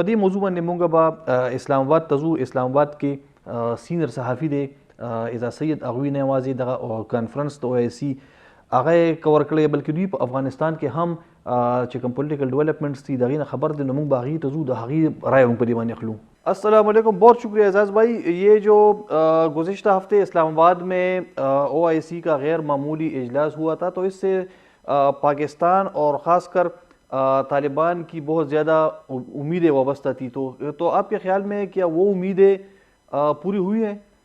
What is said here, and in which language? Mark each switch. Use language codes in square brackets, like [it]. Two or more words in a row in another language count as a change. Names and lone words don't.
[ps] پدی موضوع باندې مونږ به اسلام آباد ته ځو. اسلام آباد کې سینر صحافي دی اعزاز سید هغوی نه یوازې دغه کانفرنس د OIC هغه کور کړی بلکې دوی په افغانستان کې هم چې کوم [en] political developments [ps] دي د هغې نه خبر دی، نو موږ به هغې ته ځو، د هغې رائے موږ په دې باندې اخلو. [ur] السلام علیکم، بہت شکریہ اعزاز بھائی. یہ جو گزشتہ ہفتے اسلام آباد میں OIC کا غیر معمولی اجلاس ہوا تھا، تو اس سے پاکستان اور خاص کر طالبان کی بہت زیادہ امیدیں وابستہ تھی. تو آپ کے خیال میں کیا وہ امیدیں پوری ہوئی ہیں؟